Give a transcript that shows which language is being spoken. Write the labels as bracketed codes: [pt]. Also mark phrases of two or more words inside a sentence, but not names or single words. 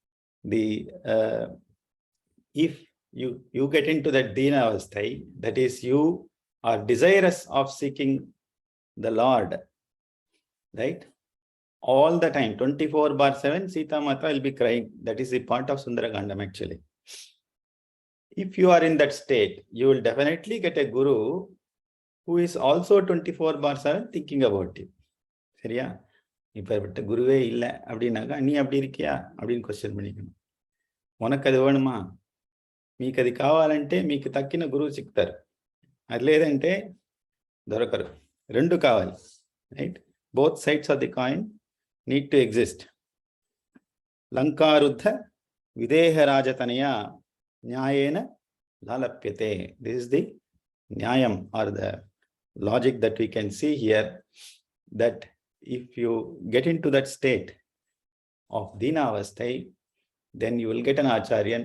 [en] If you get into that [sa] दीन अवस्था, [en] that is, you are desirous of seeking the Lord, right? All the time, 24/7, Sita Mata will be crying. That is the part of Sundara Kandam actually. If you are in that state, you will definitely get a guru who is also 24/7 thinking about you. [ta] Seriya? இப்ப குருவே இல்லை அப்படின்னாக்கா நீ அப்படி இருக்கியா அப்படின்னு క్వశ్చన్ பண்ணிக்கணும். உனக்கு அது வேணுமா? [te] మీకు అది కావాలంటే మీకు తక్కిన గురువు చిక్తారు. అది లేదంటే దొరకరు. రెండు కావాలి. రైట్? [en] both sides of the coin need to exist. [sa] लङ्कारुद्ध विदेहराजतनया न्यायेन लालप्यते. [en] This is the Nyayam or the logic that we can see here, that if you get into that state of [sa] दीन अवस्था, [en] then you will get an Acharyan.